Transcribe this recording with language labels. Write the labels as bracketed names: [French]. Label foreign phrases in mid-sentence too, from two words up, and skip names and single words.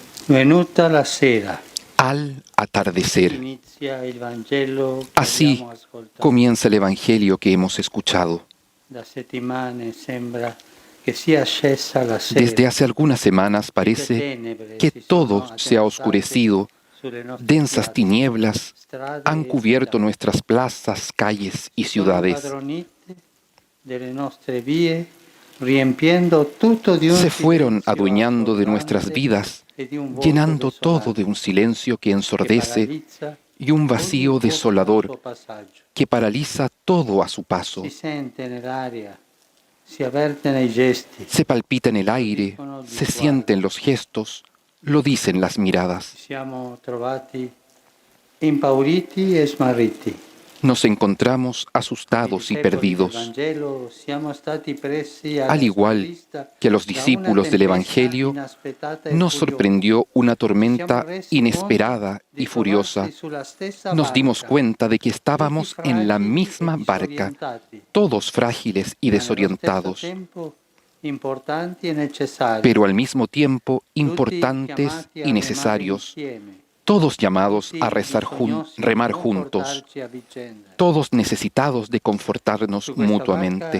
[Italian] Venuta la sera. [Spanish] Al atardecer. [Italian] Inizia il Vangelo che [Spanish] Así [Italian] abbiamo ascoltato. [Spanish] comienza el Evangelio que hemos escuchado. [Italian] Da settimane sembra che sia scesa la sera. [Spanish] Desde hace algunas semanas parece que todo se ha oscurecido. Densas tinieblas han cubierto nuestras plazas, calles y ciudades. Se fueron adueñando de nuestras vidas, llenando todo de un silencio que ensordece y un vacío desolador que paraliza todo a su paso. Se palpita en el aire, se sienten los gestos, lo dicen las miradas. [Italian] Siamo trovati impauriti e smarriti. [Spanish] Nos encontramos asustados y perdidos. Al igual que a los discípulos del Evangelio, nos sorprendió una tormenta inesperada y furiosa. Nos dimos cuenta de que estábamos en la misma barca, todos frágiles y desorientados, pero al mismo tiempo importantes y necesarios, todos llamados a remar juntos, todos necesitados de confortarnos mutuamente.